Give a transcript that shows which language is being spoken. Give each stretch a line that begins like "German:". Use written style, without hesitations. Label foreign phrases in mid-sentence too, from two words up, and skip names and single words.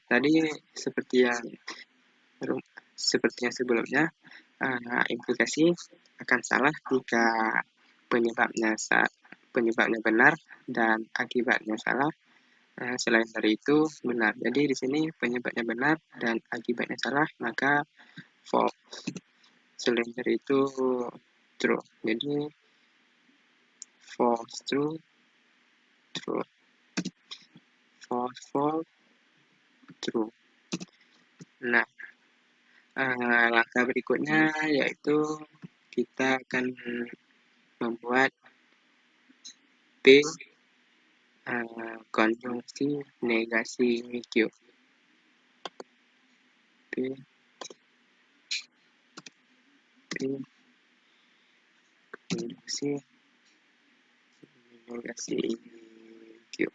Indonesian: Tadi seperti yang sebelumnya, implikasi akan salah jika penyebabnya benar dan akibatnya salah. Selain dari itu benar. Jadi di sini penyebabnya benar dan akibatnya salah, maka false. Selain dari itu true.
English: Jadi false true, false true.
Indonesian: Nah, langkah berikutnya yaitu kita akan membuat P konjungsi negasi Q. P konjungsi negasi Q.